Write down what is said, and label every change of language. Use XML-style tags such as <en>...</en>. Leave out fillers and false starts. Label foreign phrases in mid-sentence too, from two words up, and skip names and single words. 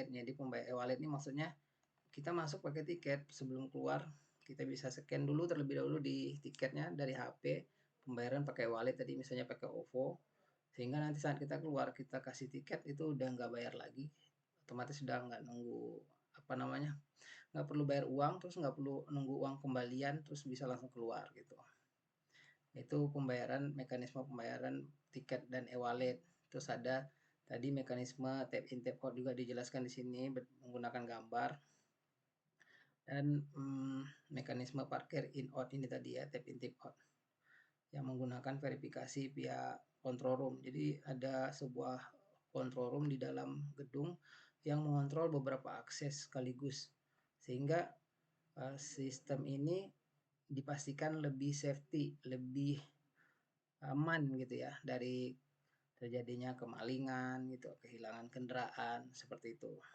<id>Jadi pembayar e-wallet ini maksudnya kita masuk pakai tiket, sebelum keluar kita bisa scan dulu terlebih dahulu di tiketnya dari HP, pembayaran pakai wallet tadi misalnya pakai OVO, sehingga nanti saat kita keluar kita kasih tiket itu udah nggak bayar lagi, otomatis sudah nggak nunggu apa namanya, nggak perlu bayar uang, terus nggak perlu nunggu uang kembalian, terus bisa langsung keluar gitu. Itu pembayaran, mekanisme pembayaran tiket dan e-wallet. Terus ada tadi mekanisme</id> <en>tap in tap out</en> <id>juga dijelaskan di sini menggunakan gambar. Dan mekanisme parkir</id> <en>in out</en> <id>ini tadi ya,</id> <en>tap in tap out,</en> <id>yang menggunakan verifikasi via</id> <en>control room.</en> <id>Jadi ada sebuah</id> <en>control room</en> <id>di dalam gedung yang mengontrol beberapa akses sekaligus, sehingga sistem ini dipastikan lebih safety, lebih aman gitu ya dari terjadinya kemalingan gitu, kehilangan kendaraan seperti itu.</id>